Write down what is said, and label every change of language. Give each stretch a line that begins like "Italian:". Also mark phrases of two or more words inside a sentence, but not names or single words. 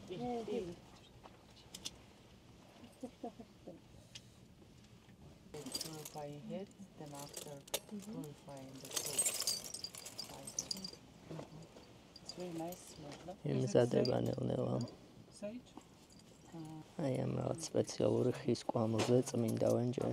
English: Purifying head, then after purifying the soul. It's very nice smell.
Georgian: იმზადება ნელ-ნელა.
English: Sage?
Georgian: აი ამ რაღაც სპეციალური ხის კვამლზე წმინდავენ ჯერ.